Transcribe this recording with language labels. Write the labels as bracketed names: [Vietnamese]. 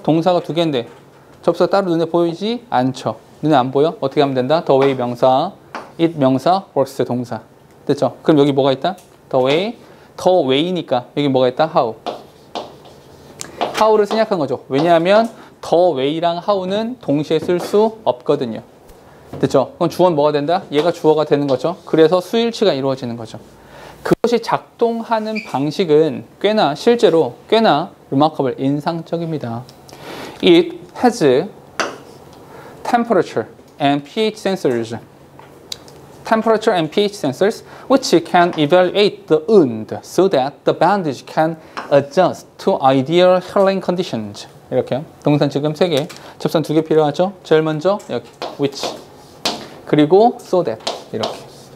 [Korean] 동사가 두 개인데 접수가 따로 눈에 보이지 않죠. 눈에 안 보여? 어떻게 하면 된다? [English] The way 명사, it 명사, works 동사. [Korean] 됐죠? 그럼 여기 뭐가 있다? the way니까 여기 뭐가 있다? how를 생략한 거죠. 왜냐하면 the way랑 how는 동시에 쓸 수 없거든요. 됐죠? 그럼 주어는 뭐가 된다? 얘가 주어가 되는 거죠. 그래서 수일치가 이루어지는 거죠. 그것이 작동하는 방식은 실제로 꽤나 remarkable, 인상적입니다. [English] It has temperature and pH sensors. Temperature and pH sensors which can evaluate the wound so that the bandage can adjust to ideal healing conditions. [Korean] 이렇게요. 동산 지금 3개, 접선 2개 필요하죠? 제일 먼저 여기 which, 그리고 so that 이렇게.